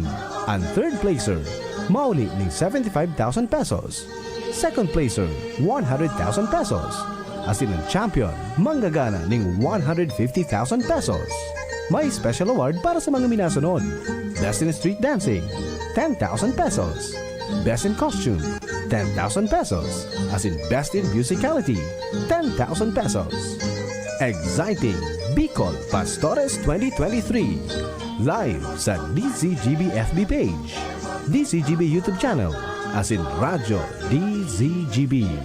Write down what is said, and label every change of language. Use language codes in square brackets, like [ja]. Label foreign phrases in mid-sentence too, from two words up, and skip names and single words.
[bik] Ang [en] third placer, [bik] mauli ng 75,000 pesos. [en] Second placer, 100,000 pesos. [bik] Asin ang champion, manggagana ng 150,000 pesos. May special award para sa mga minasunod. [en] Destiny Street Dancing, 10,000 pesos. Best in Costume, 10,000 pesos. As in Best in Musicality, 10,000 pesos. Exciting Bicol Pastores 2023. Live sa DZGB FB page, DZGB YouTube channel, as in Radyo DZGB.